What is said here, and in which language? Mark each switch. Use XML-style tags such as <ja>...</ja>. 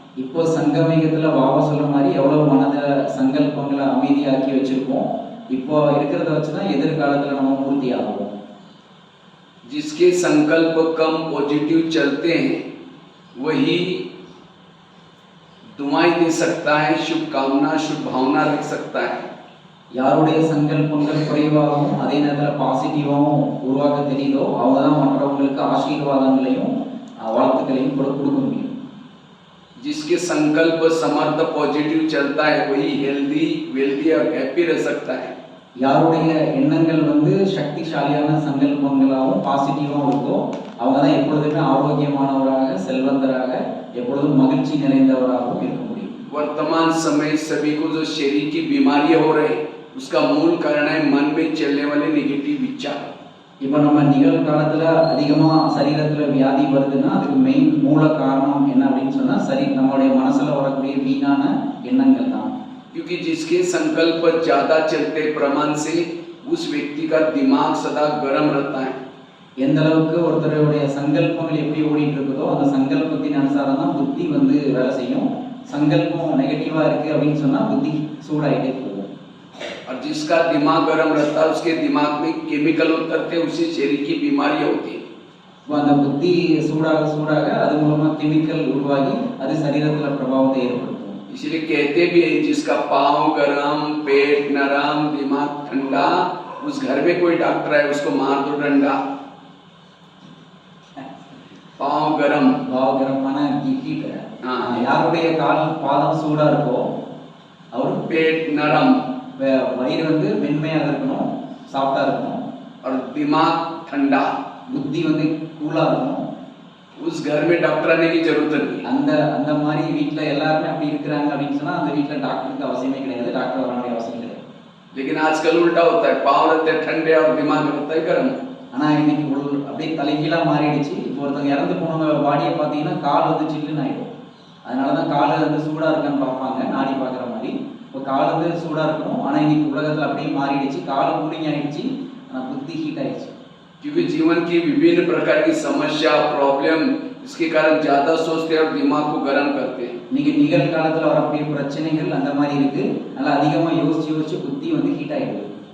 <ta>இப்போ சங்கமேகத்தில் பாபா சொல்ற மாதிரி எவ்வளவு மனதை சங்கல்பங்களை அமைதியாக்கி வச்சிருக்கோம், இப்போ இருக்கிறத வச்சுதான் எதிர்காலத்தில் நம்ம மூர்த்தி ஆகும்.</ta> <hi>जिसके संकल्प कम पॉजिटिव चलते हैं वही दुआएं दे सकता है, शुभकामना शुभ भावना रख सकता है.</hi> <ta>யாருடைய சங்கல்பங்கள் குறைவாகவும் அதே நேரத்தில் பாசிட்டிவாகவும் உருவாக்க தெரியுதோ அவங்க தான் மற்றவங்களுக்கு ஆசீர்வாதங்களையும் வாழ்த்துக்களையும் கொடுக்க முடியும்.</ta> <hi>जिसके संकल्प समर्थ पॉजिटिव चलता है वही हेल्दी वेल्दी और हैप्पी रह सकता है.</hi> <ta>யாருடைய எண்ணங்கள் வந்து சக்திசாலியான சங்கல்பங்களாகவும் பாசிட்டிவாகவும் இருக்கோ அவங்க தான் எப்பொழுதுமே ஆரோக்கியமானவராக, செல்வந்தராக, எப்பொழுதும் மகிழ்ச்சி நிறைந்தவராகவும் இருக்க முடியும்.</ta> <hi>वर्तमान समय सभी को जो शरीर की बीमारियां हो रही उसका मूल कारण है मन में चलने वाले नेगेटिव विचार.</hi> <ta>இப்போ நம்ம நிகழ்காலத்தில் அதிகமாக சரீரத்தில் வியாதி வருதுன்னா அதுக்கு மெயின் மூல காரணம் என்ன அப்படின்னு சொன்னால் சரி நம்மளுடைய மனசில் வரக்கூடிய வீணான எண்ணங்கள் தான்.</ta> <hi>क्योंकि जिसके संकल्प ज्यादा चलते प्रमाण से उस व्यक्ति का दिमाग सदा गर्म रहता है.</hi> <ta>எந்த அளவுக்கு ஒருத்தருடைய சங்கல்பங்கள் எப்படி ஓடிட்டு இருக்குதோ அந்த சங்கல்பத்தின் அனுசாரம் தான் புத்தி வந்து வேலை செய்யும். சங்கல்பம் நெகட்டிவாக இருக்குது அப்படின்னு சொன்னால் புத்தி சூடாகிட்டே போகும்.</ta> <hi>और जिसका दिमाग गर्म रहता है उसके दिमाग में केमिकल उतरते, उसी शरीर की बीमारियां होती है.</hi> <ta>இப்போ அந்த புத்தி சூடாக சூடாக அது மூலமா கெமிக்கல் உருவாகி அது சரீரத்துல பிரபாவத்தை ஏற்படுத்தும்.</ta> <hi>इसलिए कहते भी है जिसका पाँव गरम, पेट नरम, दिमाग ठंडा, उस घर में कोई डॉक्टर है उसको मार दो डंडा। पाँव गरम,</hi> <ta>பாவகரமான ஹீட்.</ta> <hi>हाँ।</hi> <ta>யாருடைய கால் பாதம் சூடா இருக்கோ அவர்</ta> <hi>पेट नरम</hi> <ta>வயிறு வந்து மென்மையாக இருக்கணும், சாஃப்டா இருக்கணும்.</ta> <hi>और दिमाग ठंडा,</hi> <ta>புத்தி வந்து கூலா இருக்கணும்.</ta> <hi>उस घर में डॉक्टर आने की जरूरत नहीं।</hi> <ta>அந்த அந்த மாதிரி வீட்டில் எல்லாருமே அப்படி இருக்கிறாங்க அப்படின்னு சொன்னா அந்த வீட்டில் டாக்டருக்கு அவசியமே கிடையாது, டாக்டர் வர வேண்டிய அவசியம் கிடையாது.</ta> <hi>लेकिन आजकल उल्टा होता है, पाँव रहते हैं ठंडे और दिमाग रहता है गर्म।</hi> <ta>ஆனா இன்னைக்கு அப்படியே தலைகீழா மாறிடுச்சு. இப்போ ஒருத்தவங்க இறந்து போனவங்க பாடியை பார்த்தீங்கன்னா கால் வந்து சில்லுன்னு ஆயிடும். அதனாலதான் கால் வந்து சூடா இருக்கான்னு பார்ப்பாங்க, நாடி பார்க்குற மாதிரி. இப்போ கால் வந்து சூடா இருக்கணும், ஆனா இன்னைக்கு உலகத்துல அப்படியே மாறிடுச்சு. கால் கூலிங் ஆயிடுச்சு, ஆனா புத்தி ஹீட் ஆயிடுச்சு.</ta> <hi>क्योंकि जीवन की विभिन्न प्रकार की समस्या, प्रॉब्लम, इसके कारण ज्यादा सोचते हैं और दिमाग को गर्म करते हैं।</hi> <ta>இன்னைக்கு நிகழ்காலத்துல வரக்கூடிய பிரச்சனைகள் அந்த மாதிரி இருக்கு. நல்லா அதிகமா யோசிச்சு யோசிச்சு புத்தி வந்து ஹீட் ஆயிடுது.</ta>